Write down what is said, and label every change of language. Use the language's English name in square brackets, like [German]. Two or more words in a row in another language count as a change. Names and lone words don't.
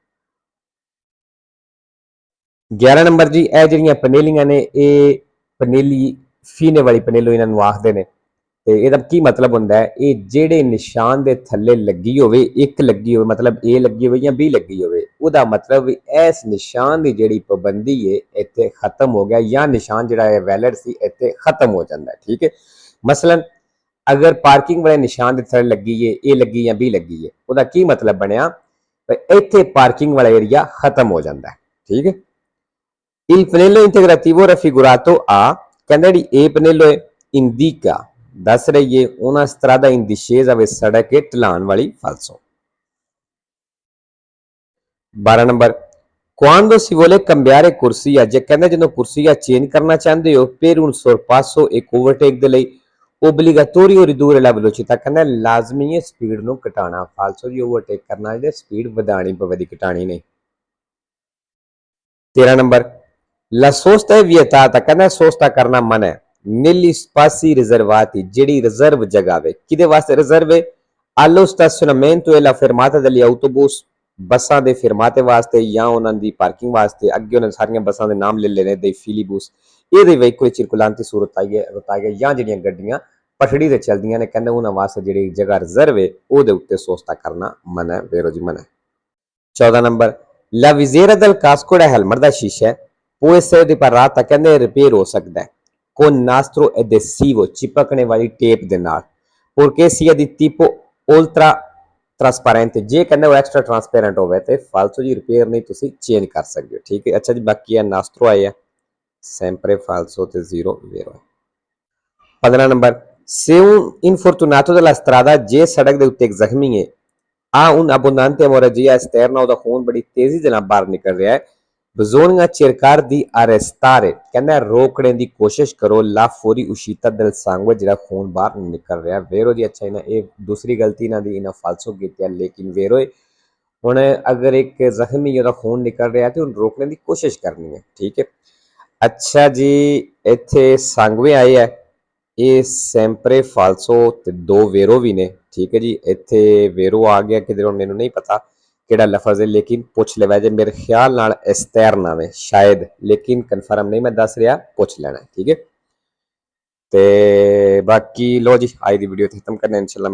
[Punjabi] 11 ਨੰਬਰ ਜੀ ਇਹ ਜਿਹੜੀਆਂ ਪਨੇਲੀਆਂ ਨੇ ਇਹ ਪਨੇਲੀ ਫੀਨੇ ਵਾਲੀ ਪਨੇਲੋ ਇਹਨਾਂ ਨੂੰ ਆਖਦੇ ਨੇ ਤੇ ਇਹਦਾ ਕੀ ਮਤਲਬ ਹੁੰਦਾ ਹੈ ਇਹ ਜਿਹੜੇ ਨਿਸ਼ਾਨ ਦੇ ਥੱਲੇ ਲੱਗੀ ਹੋਵੇ ਇੱਕ ਲੱਗੀ ਹੋਵੇ ਮਤਲਬ A ਲੱਗੀ ਹੋਵੇ ਜਾਂ B ਲੱਗੀ ਹੋਵੇ ਉਹਦਾ ਮਤਲਬ ਇਸ ਨਿਸ਼ਾਨ ਦੀ ਜਿਹੜੀ ਪਾਬੰਦੀ ਹੈ ਇੱਥੇ ਖਤਮ ਹੋ ਗਿਆ ਜਾਂ ਨਿਸ਼ਾਨ ਜਿਹੜਾ ਹੈ ਵੈਲਿਡ ਸੀ ਇੱਥੇ ਖਤਮ ਹੋ ਜਾਂਦਾ ਹੈ ਠੀਕ ਹੈ ਮਸਲਨ ਅਗਰ ਪਾਰਕਿੰਗ ਵਾਲੇ ਨਿਸ਼ਾਨ ਦੇ ਥੱਲੇ ਲੱਗੀ ਹੈ A ਲੱਗੀ ਜਾਂ B ਲੱਗੀ ਹੈ ਉਹਦਾ ਕੀ ਮਤਲਬ ਬਣਿਆ ਇੱਥੇ ਪਾਰਕਿੰਗ ਵਾਲਾ ਏਰੀਆ ਖਤਮ ਹੋ ਜਾਂਦਾ ਹੈ ਠੀਕ ਹੈ [Italian] il pannello integrativo raffigurato [Punjabi] A ਕਹਿੰਦਾ ਜਿਹੜੀ A pannello ਹੈ indica ਦੱਸ ਰਹੀ ਹੈ [Italian] una strada in discesa [Punjabi] ਵੇ ਸੜਕ ਹੈ ਢਲਾਣ ਵਾਲੀ falso 12 ਨੰਬਰ [Italian] quando si vuole cambiare corsia [Punjabi] ਜੇ ਕਹਿੰਦਾ ਜਦੋਂ ਕੁਰਸੀਆ ਚੇਂਜ ਕਰਨਾ ਚਾਹੁੰਦੇ ਹੋ [Italian] per un sorpasso [Punjabi] ਇੱਕ ਓਵਰਟੇਕ ਦੇ ਲਈ [Italian] obbligatorio ridurre la velocità [Punjabi] ਕਹਿੰਦਾ ਲਾਜ਼ਮੀ ਹੈ ਸਪੀਡ ਨੂੰ ਘਟਾਉਣਾ falso ਜੀ ਓਵਰਟੇਕ ਕਰਨਾ ਜੇ ਸਪੀਡ ਵਧਾਣੀ ਪਵੇਗੀ ਘਟਾਣੀ ਨਹੀਂ 13 ਨੰਬਰ [Italian] la sosta è vietata [Punjabi] ਕਹਿੰਦਾ sosta ਕਰਨਾ ਮਨਾ ਹੈ [Italian] negli spazi riservati [Punjabi] ਜਿਹੜੀ ਰਿਜ਼ਰਵ ਜਗ੍ਹਾ ਵੇ ਕਿਹਦੇ ਵਾਸਤੇ ਰਿਜ਼ਰਵ ਹੈ [Italian] allo stazionamento e la fermata degli autobus [Punjabi] ਬੱਸਾਂ ਦੇ ਫਰਮਾਤੇ ਵਾਸਤੇ ਜਾਂ ਉਹਨਾਂ ਦੀ ਪਾਰਕਿੰਗ ਵਾਸਤੇ ਅੱਗੇ ਉਹਨਾਂ ਸਾਰੀਆਂ ਬੱਸਾਂ ਦੇ ਨਾਮ ਲੈ ਲੈਣੇ ਦੇ ਫਿਲੀਬੂਸ ਇਹਦੇ ਵਹੀਕਲ [Italian] circolanti su rotaie [Punjabi] ਜਾਂ ਜਿਹੜੀਆਂ ਗੱਡੀਆਂ ਪਟੜੀ ਤੇ ਚੱਲਦੀਆਂ ਨੇ ਕਹਿੰਦੇ ਉਹਨਾਂ ਵਾਸਤੇ ਜਿਹੜੀ ਜਗ੍ਹਾ ਰਿਜ਼ਰਵ ਹੈ ਉਹਦੇ ਉੱਤੇ ਸੋਸਤਾ ਕਰਨਾ ਮਨਾ ਹੈ ਬੇਰੋਜੀ ਮਨਾ ਹੈ 14 ਨੰਬਰ [Italian] la visiera del casco [Punjabi] ਦਾ ਹੈਲਮਟ ਦਾ ਸ਼ੀਸ਼ਾ [Italian] può essere riparata [Punjabi] ਕਹਿੰਦੇ ਰਿਪੇਅਰ ਹੋ ਸਕਦਾ ਹੈ [Italian] con nastro adesivo [Punjabi] ਚਿਪਕਣੇ ਵਾਲੀ ਟੇਪ ਦੇ ਨਾਲ [Italian] porque sia di tipo ultra trasparente [Punjabi] ਜੇ ਕਹਿੰਦੇ ਉਹ [English] extra transparent [Punjabi] ਹੋਵੇ ਤੇ ਫਾਲਸੋ ਜੀ ਰਿਪੇਅਰ ਨਹੀਂ ਤੁਸੀਂ ਚੇਂਜ ਕਰ ਸਕਦੇ ਹੋ ਠੀਕ ਹੈ ਅੱਛਾ ਜੀ ਬਾਕੀ ਹੈ ਨਾਸਟਰੋ ਆਇਆ [Italian] sempre falso [Punjabi] ਤੇ 0 vero 15 ਨੰਬਰ [Italian] se un infortunato della strada [Punjabi] ਜੇ ਸੜਕ ਦੇ ਉੱਤੇ ਇੱਕ ਜ਼ਖਮੀ ਹੈ [Italian] ha un abbondante emorragia esterna [Punjabi] ਉਹਦਾ ਖੂਨ ਬੜੀ ਤੇਜ਼ੀ ਦੇ ਨਾਲ ਬਾਹਰ ਨਿਕਲ ਰਿਹਾ ਹੈ [Italian] bisogna cercare di arrestare [Punjabi] ਕਹਿੰਦਾ ਰੋਕਣੇ ਦੀ ਕੋਸ਼ਿਸ਼ ਕਰੋ [Italian] la fuori uscita del sangue [Punjabi] ਜਿਹੜਾ ਖੂਨ ਬਾਹਰ ਨਿਕਲ ਰਿਹਾ vero ਜੀ ਅੱਛਾ ਇਹਨਾਂ ਇਹ ਦੂਸਰੀ ਗਲਤੀ ਇਹਨਾਂ ਦੀ ਇਹਨਾਂ ਫਾਲਸੋ ਕੀਤੀ ਹੈ ਲੇਕਿਨ vero ਹੈ ਹੁਣ ਅਗਰ ਇੱਕ ਜ਼ਖਮੀ ਉਹਦਾ ਖੂਨ ਨਿਕਲ ਰਿਹਾ ਤੇ ਉਹਨੂੰ ਰੋਕਣੇ ਦੀ ਕੋਸ਼ਿਸ਼ ਕਰਨੀ ਹੈ ਠੀਕ ਹੈ ਅੱਛਾ ਜੀ ਇੱਥੇ ਸੰਗਵੇ ਆਏ ਹੈ ਇਹ [Italian] sempre falso [Punjabi] ਤੇ ਦੋ ਵੇਰੋ ਵੀ ਨੇ ਠੀਕ ਹੈ ਜੀ ਇੱਥੇ ਵੇਰੋ ਆ ਗਿਆ ਕਿਧਰੋਂ ਮੈਨੂੰ ਨਹੀਂ ਪਤਾ ਕਿਹੜਾ ਲਫ਼ਜ਼ ਹੈ ਲੇਕਿਨ ਪੁੱਛ ਲੈਵਾ ਜੇ ਮੇਰੇ ਖਿਆਲ ਨਾਲ ਐਸਤੈਰ ਨਾਮ ਹੈ ਸ਼ਾਇਦ ਲੇਕਿਨ ਕਨਫਰਮ ਨਹੀਂ ਮੈਂ ਦੱਸ ਰਿਹਾ ਪੁੱਛ ਲੈਣਾ ਠੀਕ ਹੈ ਤੇ ਬਾਕੀ ਲੋ ਜੀ ਅੱਜ ਦੀ ਵੀਡੀਓ ਖਤਮ ਕਰਨਾ ਇਨਸ਼ਾਅੱਲਾ